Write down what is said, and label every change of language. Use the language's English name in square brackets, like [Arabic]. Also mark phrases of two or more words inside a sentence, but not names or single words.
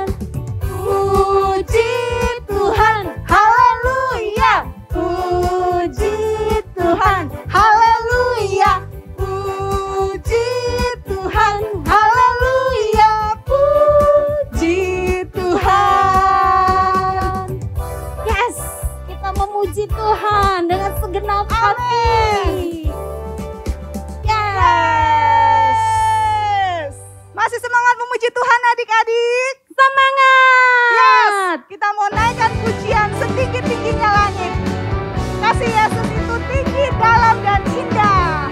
[Indonesian] Puji Tuhan, haleluya, puji Tuhan, haleluya, puji Tuhan, haleluya, puji Tuhan. Yes. Kita memuji Tuhan dengan segenap hati. Yes. Masih semangat memuji Tuhan adik-adik? Semangat. Yes. Kita mau naikkan pujian setinggi-tingginya langit. Kasih Yesus itu tinggi, dalam, dan indah.